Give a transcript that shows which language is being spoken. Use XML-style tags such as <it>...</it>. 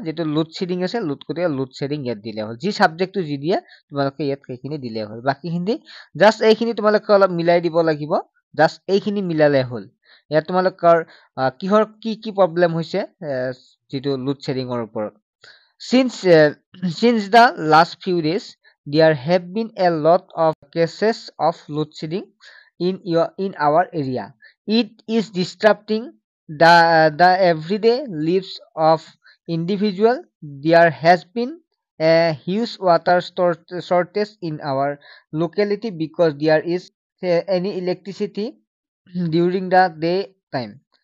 <as>যিটো load shading আছে গতিকে লোড শ্বেডিং ইয়াত দিলে হ'ল। যি ছাবজেক্টটো যি দিয়ে তোমালোকে ইয়াত সেইখিনি দিলে হ'ল। বাকীখিনি জাষ্ট এইখিনি তোমালোকে অলপ মিলাই দিব লাগিব, জাষ্ট এইখিনি মিলালে হ'ল। ইয়াত তোমালোকৰ কিহৰ কি প্ৰব্লেম হৈছে যিটো লোড শ্বেডিঙৰ ওপৰত।</as> <en>Since the last few days, there have been a lot of cases of load shedding in our area. It is disrupting the everyday lives of individual. There has been a huge water shortage in our locality because there is any electricity during the daytime.</en>